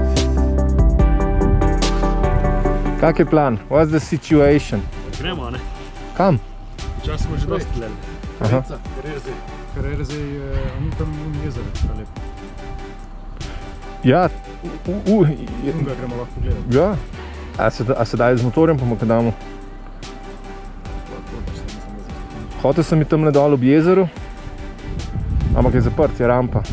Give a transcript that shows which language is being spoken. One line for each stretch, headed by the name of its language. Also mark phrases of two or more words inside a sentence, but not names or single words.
Slovenian: Kak je plan?
English: What's the situation?
Slovenian: Gremo, ne? Kam? Včas smo že dosti gledali. Aha. Karerzej je tam jezero, lepo. Ja, Ga gremo lahko gledati. ja. A se daje z motorjem po makadamu? Hotel sem iti tamle dol ob jezeru, ampak je zaprt, je rampa.